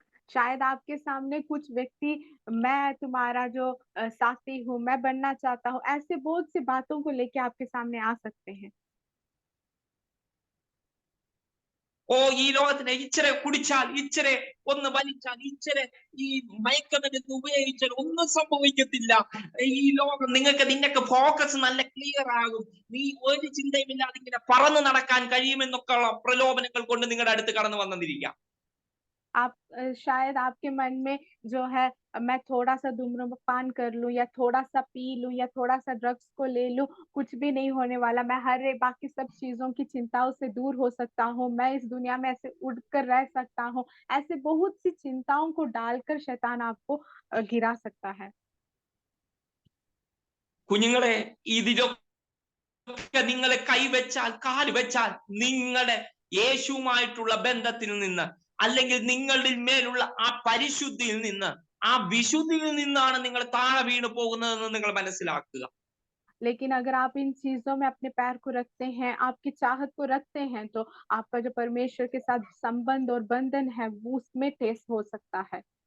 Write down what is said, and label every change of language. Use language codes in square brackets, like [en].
[hi] शायद आपके सामने कुछ व्यक्ति मैं तुम्हारा जो साथी हूँ, मैं बनना चाहता हूँ, ऐसे बहुत सी बातों को लेके आपके सामने आ सकते हैं। [ml] ഈ ലോകത്തിന് ഇച്ചിരി കുടിച്ചാൽ, ഇച്ചിരി ഒന്ന് വലിച്ചാൽ, ഇച്ചിരി ഈ മയക്കുമരുന്ന് ഉപയോഗിച്ചാൽ ഒന്നും സംഭവിക്കത്തില്ല. ഈ ലോകം നിനക്ക് ഫോക്കസ് നല്ല ക്ലിയർ ആകും, നീ ഒരു ചിന്തയുമില്ലാതെ ഇങ്ങനെ പറന്ന് നടക്കാൻ കഴിയുമെന്നൊക്കെയുള്ള പ്രലോഭനങ്ങൾ കൊണ്ട് നിങ്ങളുടെ അടുത്ത് കടന്നു വന്നിരിക്കാം. [hi] आप शायद आपके मन में जो है, मैं थोड़ा सा धूम्रपान कर लूं या थोड़ा सा पी लूं या थोड़ा सा ड्रग्स को ले लूं, कुछ भी नहीं होने वाला, मैं बाकी सब चीजों की चिंताओं से दूर हो सकता हूँ, मैं इस दुनिया में ऐसे उड़कर रह सकता हूँ, ऐसे बहुत सी चिंताओं को डालकर शैतान आपको गिरा सकता है। [ml] കുഞ്ഞുങ്ങളെ, ഇതിലൊക്കെ നിങ്ങൾ കൈവച്ചാൽ, കാല് വെച്ചാൽ നിങ്ങളുടെ യേശുവുമായിട്ടുള്ള ബന്ധത്തിൽ നിന്ന്, അല്ലെങ്കിൽ നിങ്ങളുടെ മേലുള്ള ആ പരിശുദ്ധിയിൽ നിന്ന്, ആ വിശുദ്ധിയിൽ നിന്നാണ് നിങ്ങൾ താഴെ വീണു പോകുന്നതെന്ന് നിങ്ങൾ മനസ്സിലാക്കുക. [hi] लेकिन अगर आप इन चीजों में अपने पैर को रखते हैं, आपकी चाहत को रखते हैं, तो आपका जो परमेश्वर के साथ संबंध और बंधन है वो उसमें ठेस हो सकता है।